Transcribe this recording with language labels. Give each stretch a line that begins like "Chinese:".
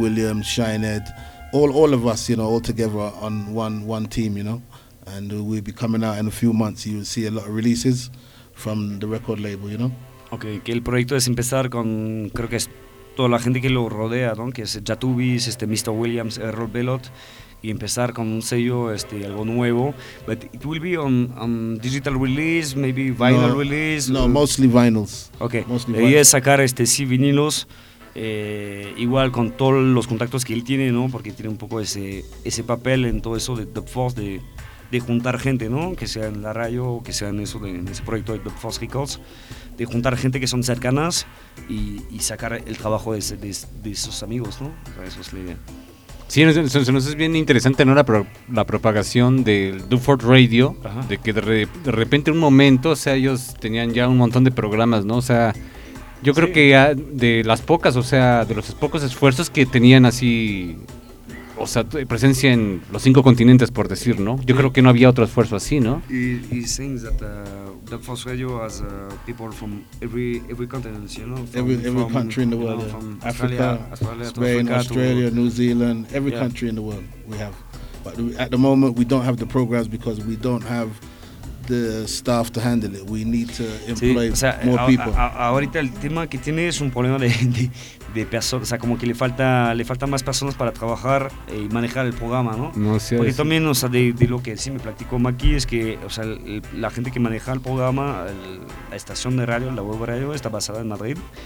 English: Williams, Shined, all of us, you know, all together on one team, you know, and we'll be coming out in a few months. You'll see a lot of releases from the record label, you know.
Spanish: Okay, que el proyecto es empezar con, creo que es toda la gente que lo rodea, ¿no? Que es Jatubis, Mr. Williams, Errol Bellot, y empezar con un sello, algo nuevo.
English: But it will be on digital release, maybe vinyl release. No, mostly vinyls. Okay, mostly vinyls.
Spanish: Es sacar sí vinilos. Igual con todos los contactos que él tiene, ¿no? Porque tiene un poco ese papel en todo eso de The Force, de juntar gente, ¿no? Que sea en la radio, que sea en eso, en ese proyecto de The Force Records, de juntar gente que son cercanas y sacar el trabajo de esos amigos, ¿no? Para eso es la idea. Sí, nos es bien interesante, ¿no? La propagación del The Force Radio. Ajá. De que de repente en un momento, o sea, ellos tenían ya un montón de programas, ¿no? O sea, yo creo que de las pocas, o sea, de los pocos esfuerzos que tenían así, o sea, presencia en los cinco continentes, por decir, ¿no? Yo creo que no había otro esfuerzo así, ¿no?
English: Y things that the first radio has people from every continent, you know, every country in the world, you know, from Africa, Australia, New Zealand, every country in the world we have. But at the moment we don't have the programs because we don't have the staff to handle it. We need to employ more people.
Spanish: Ahorita el tema que tiene es un problema de personas, o sea, como que le falta más personas para trabajar y manejar el programa, ¿no? No, sí, porque sí. También, o sea, de lo que sí me platicó Maki es que, o sea, la gente que maneja el programa, la estación de radio, la web radio, está basada en Madrid.